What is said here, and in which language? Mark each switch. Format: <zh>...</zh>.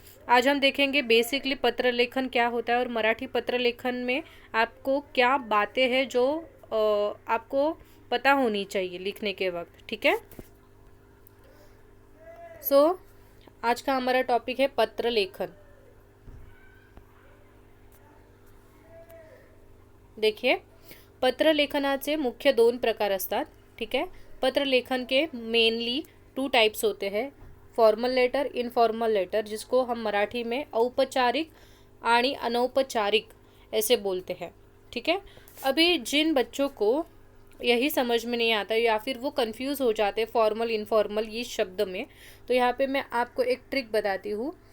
<hi>आज हम देखेंगे बेसिकली पत्र लेखन क्या होता है और मराठी पत्र लेखन में आपको क्या बातें हैं जो आपको पता होनी चाहिए लिखने के वक्त। ठीक है। सो आज का हमारा टॉपिक है पत्र लेखन।</hi> <mr>देखिए, पत्र लेखनाचे मुख्य 2 प्रकार असतात।</mr> <hi>ठीक है। पत्र लेखन के मेनली 2 टाइप्स होते हैं, फॉर्मल लेटर, इनफॉर्मल लेटर, जिसको हम मराठी में औपचारिक आणि अनौपचारिक ऐसे बोलते हैं। ठीक है। अभी जिन बच्चों को यही समझ में नहीं आता या फिर वो कंफ्यूज हो जाते फॉर्मल इनफॉर्मल ये शब्द में, तो यहाँ पे मैं आपको एक ट्रिक बताती हूँ।</hi>